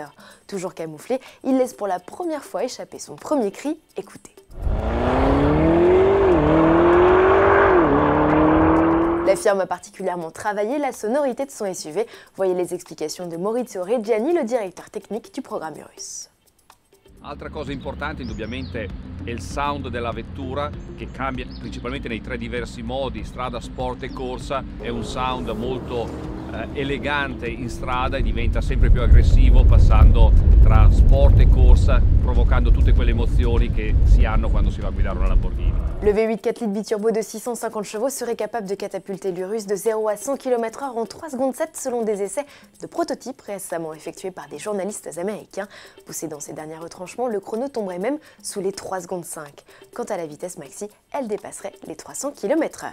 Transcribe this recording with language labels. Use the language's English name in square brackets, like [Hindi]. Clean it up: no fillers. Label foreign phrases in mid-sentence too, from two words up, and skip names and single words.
[French] Toujours camouflé, il laisse pour la première fois échapper son premier cri, écoutez. La firme a particulièrement travaillé la sonorité de son SUV. Voyez les explications de Maurizio Reggiani, le directeur technique du programme Urus. [Italian] Altra cosa importante indubbiamente è il sound della vettura che cambia principalmente nei tre diversi modi, strada, sport e corsa. È un sound molto elegante in strada e diventa sempre più aggressivo passando tra sport e corsa, provocando tutte quelle emozioni che si hanno quando si va a guidare una Lamborghini. [French] Le V8 4 litres biturbo de 650 chevaux serait capable de catapulter l'Urus de 0 à 100 km/h en 3 secondes 7 selon des essais de prototypes récemment effectués par des journalistes américains. Poussé dans ses derniers retranchements, le chrono tomberait même sous les 3 secondes 5. Quant à la vitesse maxi, elle dépasserait les 300 km/h.